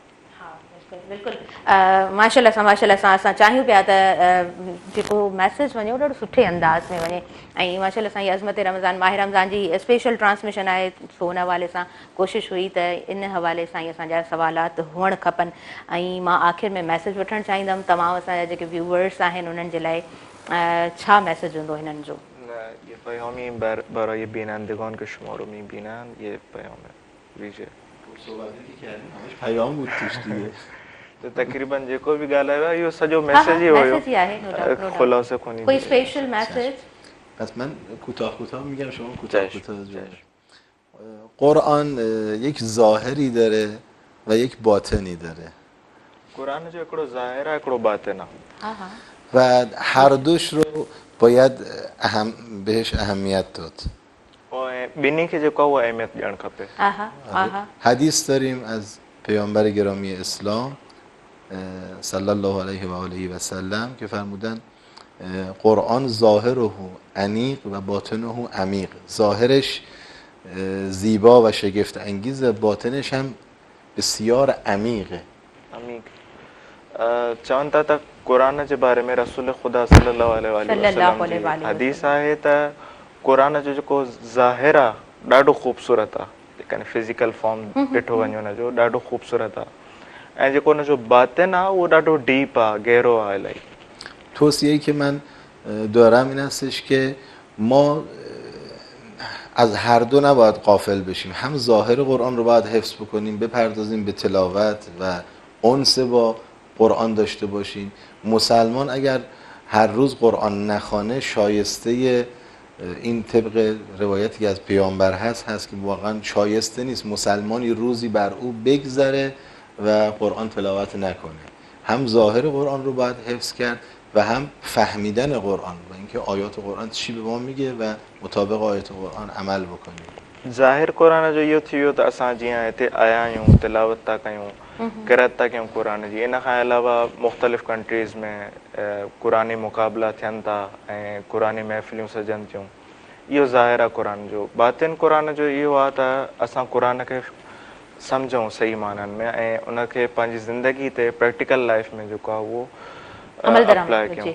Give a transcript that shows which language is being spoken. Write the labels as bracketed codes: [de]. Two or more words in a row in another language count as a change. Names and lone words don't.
[sd] बिल्कुलु माशाल्लाह सां असां चाहियूं पिया त जेको मैसेज वञे उहो ॾाढो सुठे अंदाज़ में वञे ऐं माशाल्लाह सां अज़मत रमज़ान माह रमज़ान जी [en] special transmission [sd] आहे। सो उन हवाले सां कोशिशि हुई त इन हवाले सां ई असांजा सवालात हुअणु खपनि। ऐं मां आख़िर में मैसेज वठणु चाहींदमि तमामु असांजा जेके व्यूवर्स आहिनि उन्हनि जे लाइ छा मैसेज हूंदो हिननि जो؟ [fa] ये پیامی برای بینندگان که شما رو میبینن یه پیام ویژه صحبتی که کردیم همش پیام بود توش دیگه. [sd] तो तकरीबन जेको बि ॻाल्हायो आहे इहो सॼो मैसेज ई हुयो, ख़ुलासो कोन्हे कोई [en] special message. [fa] پس من کوتاه میگم، شما کوتاه قرآن یک ظاهری داره و یک باطنی داره. [sd] قرآن جو हिकिड़ो ظاهر आहे हिकिड़ो باطن आहे [fa] و هر دوش رو باید بهش اهمیت داد. [sd] ॿिन्ही खे जेको आहे उहा अहमियत ॾियणु खपे. [fa] حدیث داریم از پیامبر گرامی اسلام [ar] صلی الله علیه و آله و سلم [fa] که فرمودن [ar] قرآن ظاهره انیق و باطنه عمیق. [fa] ظاهرش زیبا و شگفت انگیز، باطنش هم بسیار عمیقه. [sd] चवनि था त क़ुर जे बारे में रसूल ख़ुदा [ar] صلى الله عليه وسلم [sd] हदीस आहे त क़ुर जो जेको ज़ाहिर आहे ॾाढो ख़ूबसूरत आहे, जेकॾहिं [en] physical form [sd] ॾिठो वञे हुनजो ॾाढो ख़ूबसूरत आहे ऐं जेको हुनजो बातिन आहे उहो ॾाढो डीप आहे, गहरो आहे इलाही. [fa] توصیه‌ای که من دارم این هستش که ما از هر دو نباید غافل بشیم. هم ظاهر قرآن رو باید حفظ بکنیم، بپردازیم به تلاوت و انس با قرآن داشته باشیم. مسلمان اگر هر روز قرآن نخوانه شایسته این طبق روایتی که از پیامبر هست که واقعا شایسته نیست مسلمانی روزی بر او بگذره و قرآن تلاوت نکنه. هم ظاهر قرآن رو باید حفظ کرد و هم فهمیدن قرآن و اینکه آیات قرآن چی به ما میگه و مطابق آیات قرآن عمل بکنیم. [sd] ज़ाहिर क़ुरान जो इहो थी वियो त असां जीअं हिते आया आहियूं तिलावत था कयूं क़िरात था कयूं क़ुरान जी, इन खां अलावा मुख़्तलिफ़ कंट्रीज़ में क़ुरानी मुक़ाबला थियनि था ऐं क़ुरानी महफ़िलियूं सजनि थियूं, इहो ज़ाहिर आहे क़ुरान जो। बातिन क़ुरान जो इहो आहे त असां क़ुरान खे सम्झूं सही माननि में ऐं उनखे पंहिंजी ज़िंदगी ते [en] practical life [sd] में जेको आहे उहो अप्लाई कयूं।